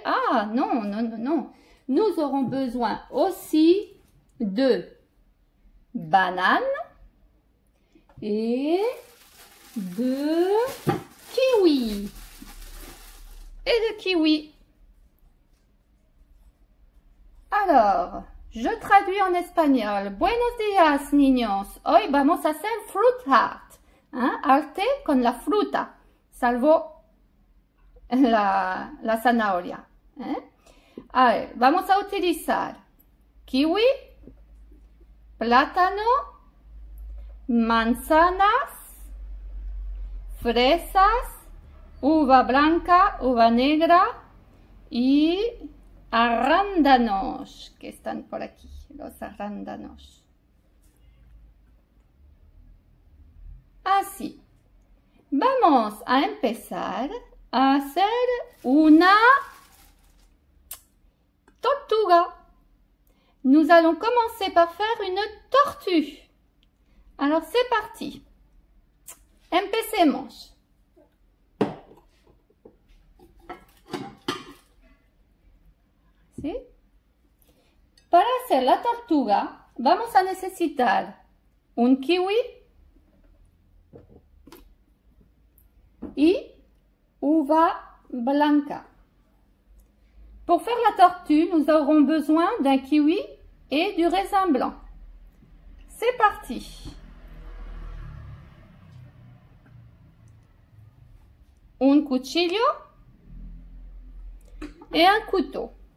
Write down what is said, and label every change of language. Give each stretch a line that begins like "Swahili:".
French: Ah non. Nous aurons besoin aussi de bananes et de kiwi. Alors, je traduis en espagnol.
Spanish: Buenos días, niños. Hoy vamos a hacer
English: fruit art.
Spanish: Arte con la fruta, salvo la zanahoria. A ver, vamos a utilizar kiwi, plátano, manzanas, fresas, uva blanca, uva negra y arándanos, que están por aquí, los arándanos. Así. Vamos a empezar a hacer una tortuga.
French: Nous allons commencer par faire une tortue. Alors c'est parti.
Spanish: Empecemos. ¿Sí? Para hacer la tortuga vamos a necesitar un kiwi y uva blanca.
French: Pour faire la tortue, nous aurons besoin d'un kiwi et du raisin blanc. C'est parti.
Spanish: Un cuchillo
French: et un couteau.